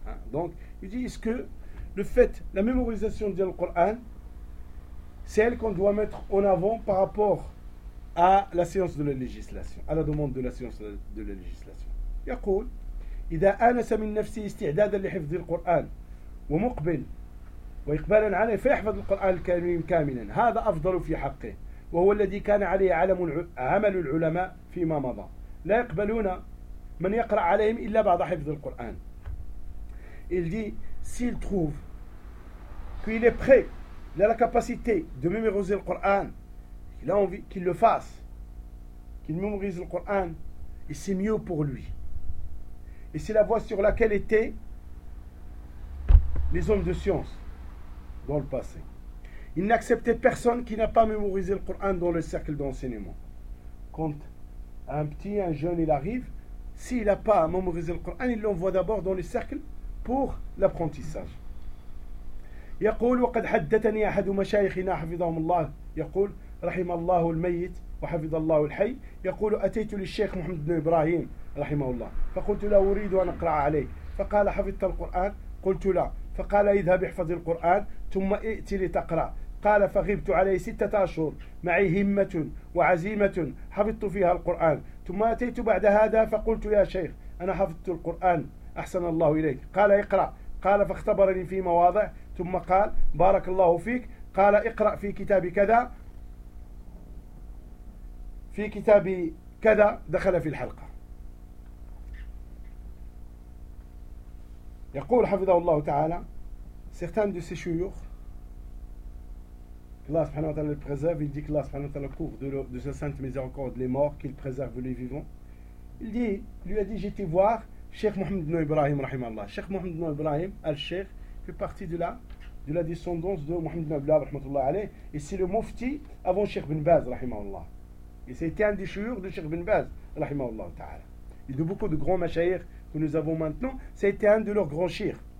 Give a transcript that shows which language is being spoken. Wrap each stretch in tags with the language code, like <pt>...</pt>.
<fr>Donc, ils disent que le fait, la mémorisation du Coran, c'est elle qu'on doit mettre en avant par rapport à la science de la législation, à la demande de la science de la législation.</fr> <ar>يقول إذا أنس من نفسه استعدادا لحفظ القرآن ومقبل وإقبالا عليه فيحفظ القرآن الكريم كاملا هذا أفضل في حقه وهو الذي كان عليه علم عمل العلماء فيما مضى، لا يقبلون من يقرأ عليهم إلا بعض حفظ القرآن.</ar> <fr>Il dit, s'il trouve qu'il est prêt, il a la capacité de mémoriser le Coran, il a envie qu'il le fasse, qu'il mémorise le Coran, et c'est mieux pour lui. Et c'est la voie sur laquelle étaient les hommes de science dans le passé. Ils n'acceptaient personne qui n'a pas mémorisé le Coran dans le cercle d'enseignement. Quand un petit, un jeune, il arrive, s'il n'a pas mémorisé le Coran, il l'envoie d'abord dans le cercle pour l'apprentissage.</fr> <ar>يقول وقد حدثني احد مشايخنا حفظهم الله يقول رحم الله الميت وحفظ الله الحي يقول اتيت للشيخ محمد بن ابراهيم رحمه الله فقلت له اريد ان اقرا عليه فقال حفظت القران قلت لا فقال اذهب احفظ القران ثم ائت لتقرا قال فغبت عليه 6 أشهر معي همه وعزيمه حفظت فيها القران ثم اتيت بعد هذا فقلت يا شيخ انا حفظت القران احسن الله اليك قال اقرا قال فاختبرني في مواضع ثم قال بارك الله فيك قال اقرأ في كتاب كذا في كتاب كذا دخل في الحلقة. يقول حفظه الله تعالى</ar> <fr>certains de ses chouyoukh الله سبحانه وتعالى le préserve. Il dit que الله سبحانه وتعالى couvre de sa sainte miséricorde les morts, qu'il préserve les vivants. Il dit, lui a dit, j'ai été voir Cheikh Mohamed ibn Ibrahim rahimahullah. Cheikh Mohamed ibn Ibrahim al-Sheikh fait partie de la descendance de Mohamed ibn Abdullah rahmatullah alayh, et c'est le mufti avant Cheikh Ibn Baz rahimahullah, et c'était un des chouyoukh de Cheikh Ibn Baz rahimahullah ta'ala, et de beaucoup de grands mashayikh que nous avons maintenant, c'était un de leurs grands chouyoukh.</fr>